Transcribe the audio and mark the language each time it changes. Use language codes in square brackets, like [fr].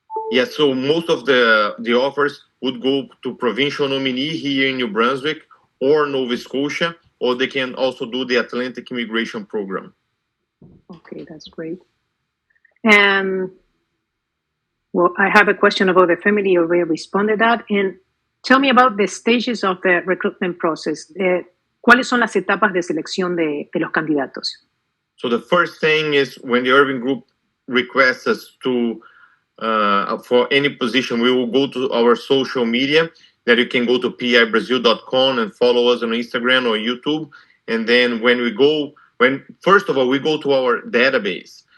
[en] Yes, so most of the offers would go to provincial nominee here in New Brunswick or Nova Scotia, or they can also do the Atlantic Immigration Program. Okay, that's great. And well, I have a question about the family. You already responded that. And tell me about the stages of the recruitment process. [es] ¿Cuáles son las etapas de selección de los candidatos? [en] So the first thing is when the Irving Group requests us to for any position, we will go to our social media that you can go to pibrazil.com and follow us on Instagram or YouTube. And then first of all, we go to our database.